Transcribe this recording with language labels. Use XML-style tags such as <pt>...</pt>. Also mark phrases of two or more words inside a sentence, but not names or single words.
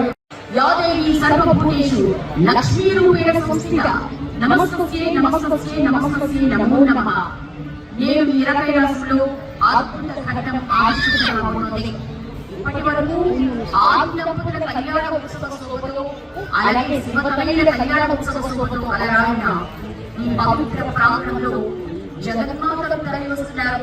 <sa>या देवी सर्वभूतेषु लक्ष्मीरूपेण संस्थिता नमस्तस्यै नमस्तस्यै नमस्तस्यै नमो नमः।</sa> <te>నేను ఇరకైలాసంలో అద్భుత ఘట్టం ఆవిష్కరించబోతున్నది. ఇప్పటి వరకు ఆది దంపతుల కళ్యాణ ఉత్సవ శోభతో అలాగే శివతనయుల కళ్యాణ ఉత్సవ శోభతో అలరాడిన ఈ పవిత్ర ప్రాంతంలో జగన్మాతలు తరలి వస్తున్నారు.</te>